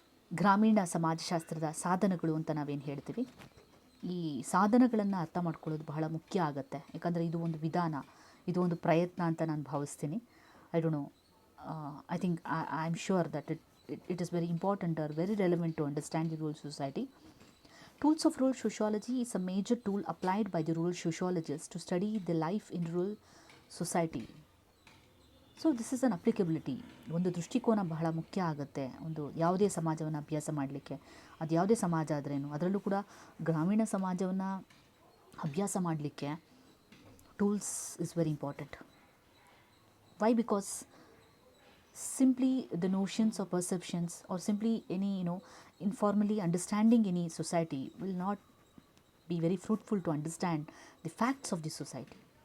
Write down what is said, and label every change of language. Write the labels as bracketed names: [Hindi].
[Kannada] ಗ್ರಾಮೀಣ ಸಮಾಜಶಾಸ್ತ್ರದ ಸಾಧನಗಳು ಅಂತ ನಾವೇನು ಹೇಳ್ತೀವಿ, ಈ ಸಾಧನಗಳನ್ನು ಅರ್ಥ ಮಾಡ್ಕೊಳ್ಳೋದು ಬಹಳ ಮುಖ್ಯ ಆಗುತ್ತೆ. ಯಾಕಂದರೆ ಇದು ಒಂದು ವಿಧಾನ, ಇದು ಒಂದು ಪ್ರಯತ್ನ ಅಂತ ನಾನು ಭಾವಿಸ್ತೀನಿ. [English] I don't know, I think I am sure that it is very important or very relevant to understand the rural society. Tools of Rural Sociology is a major tool applied by the rural sociologists to study the life in rural society. So this is an applicability. [Kannada] ಒಂದು ದೃಷ್ಟಿಕೋನ ಬಹಳ ಮುಖ್ಯ ಆಗುತ್ತೆ ಒಂದು ಯಾವುದೇ ಸಮಾಜವನ್ನು ಅಭ್ಯಾಸ ಮಾಡಲಿಕ್ಕೆ. ಅದು ಯಾವುದೇ ಸಮಾಜ ಆದ್ರೇನು, ಅದರಲ್ಲೂ ಕೂಡ ಗ್ರಾಮೀಣ ಸಮಾಜವನ್ನು ಅಭ್ಯಾಸ ಮಾಡಲಿಕ್ಕೆ [English] Tools is very important. Why? Because simply the notions or perceptions or simply any informally understanding any society will not be very fruitful to understand the facts of the society.